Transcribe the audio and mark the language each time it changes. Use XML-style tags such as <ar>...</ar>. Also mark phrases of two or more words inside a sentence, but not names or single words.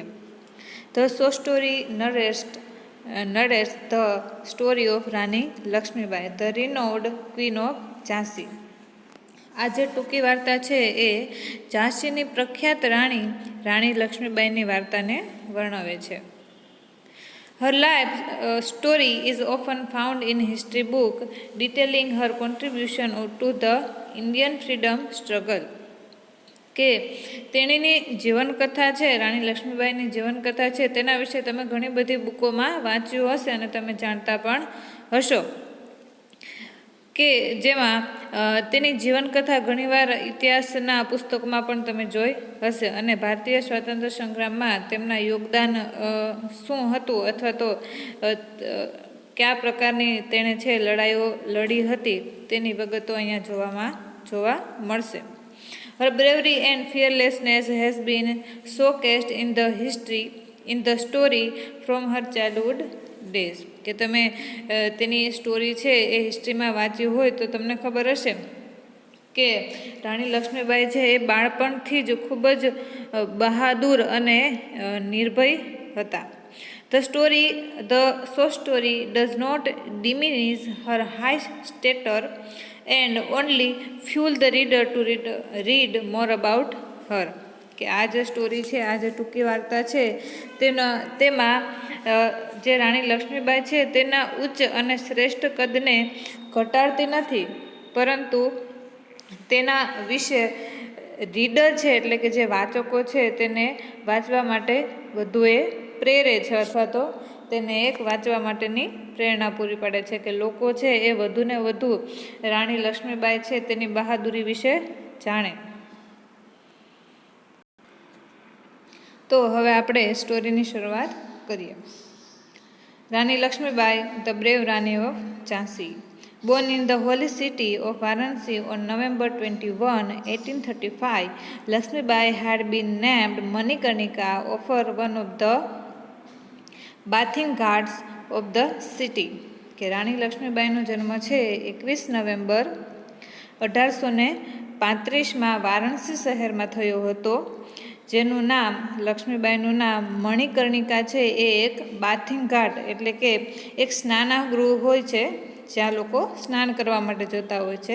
<en>The short story narrates the story of Rani Lakshmibai, the renowned Queen of Jhansi.</en> <gu>આ જે ટૂંકી વાર્તા છે એ ઝાંસીની પ્રખ્યાત રાણી લક્ષ્મીબાઈની વાર્તાને વર્ણવે છે.</gu> <en>Her life story is often found in history books detailing her contribution to the Indian freedom struggle.</en> <gu>કે તેણીની જીવનકથા છે, રાણી લક્ષ્મીબાઈની જીવનકથા છે તેના વિશે તમે ઘણી બધી બુકોમાં વાંચ્યું હશે અને તમે જાણતા પણ હશો કે જેમાં તેની જીવનકથા ઘણીવાર ઇતિહાસના પુસ્તકોમાં પણ તમે જોઈ હશે. અને ભારતીય સ્વાતંત્ર્ય સંગ્રામમાં તેમના યોગદાન શું હતું અથવા તો કયા પ્રકારની તેણે છે લડાઈઓ લડી હતી તેની વિગતો અહીંયા જોવા મળશે.</gu> <en>Her bravery and fearlessness has been showcased in the story from her childhood days.</en> <gu>કે તમે તેની સ્ટોરી છે એ હિસ્ટ્રીમાં વાંચ્યું હોય તો તમને ખબર હશે કે રાણી લક્ષ્મીબાઈ છે એ બાળપણથી જ ખૂબ જ બહાદુર અને નિર્ભય હતા.</gu> <en>The short story does not diminish her high stature and only fuel the reader to read more about her.</en> <gu>કે આ જે સ્ટોરી છે, આ જે ટૂંકી વાર્તા છે તેમાં જે રાણી લક્ષ્મીબાઈ છે તેના ઉચ્ચ અને શ્રેષ્ઠ કદને ઘટાડતી નથી, પરંતુ તેના વિશે રીડર છે એટલે કે જે વાચકો છે તેને વાંચવા માટે વધુ એ પ્રેરે છે અથવા તો તેને એક વાંચવા માટેની પ્રેરણા પૂરી પાડે છે કે લોકો છે એ વધુને વધુ રાણી લક્ષ્મીબાઈ છે તેની બહાદુરી વિશે જાણે. તો હવે આપણે સ્ટોરીની શરૂઆત કરીએ.</gu> <en>Rani Lakshmibai the brave Rani of Jhansi. Born in the holy city of Varanasi on November 21, 1835, Lakshmibai had been named Manikarnika after one of the bathing ghats of the city.</en> <gu>કે રાણી લક્ષ્મીબાઈનો જન્મ છે 21 નવેમ્બર 1835માં વારાણસી શહેરમાં થયો હતો, જેનું નામ લક્ષ્મીબાઈનું નામ મણિકર્ણિકા છે. એ એક</gu> <en>bathing ghat</en> <gu>એટલે કે એક સ્નાનાગૃહ હોય છે જ્યાં લોકો સ્નાન કરવા માટે જતા હોય છે.</gu>